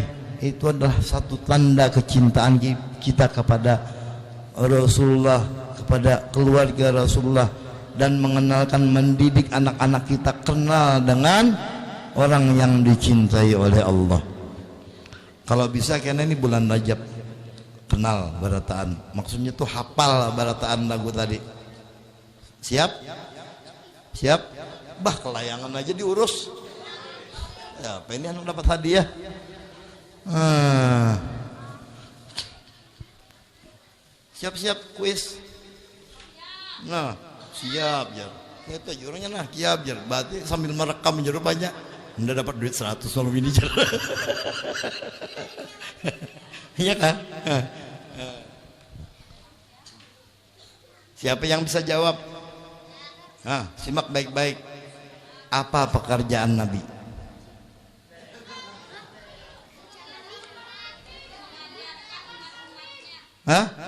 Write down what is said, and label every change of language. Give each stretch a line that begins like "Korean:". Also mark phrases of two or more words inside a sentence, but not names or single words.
Indonesian: Itu adalah satu tanda kecintaan kita kepada Rasulullah, kepada keluarga Rasulullah, dan mengenalkan, mendidik anak-anak kita kenal dengan orang yang dicintai oleh Allah.
Banjar: Kalau bisa karena ini bulan Rajab, kenal barataan, maksudnya tuh hafal barataan lagu tadi.
Indonesian: Siap? Siap?
Banjar: Bah, kelayangan aja diurus. Ya, apa ini anak dapat hadiah?
Indonesian: Siap-siap kuis. Nah, siap jar. Itu jurusnya nah, siap jar. Berarti sambil merekam jar banyak. Anda dapat duit 100 malam ini jar. Iya kan? Siapa yang bisa jawab? Simak baik-baik. Apa pekerjaan Nabi? Hah?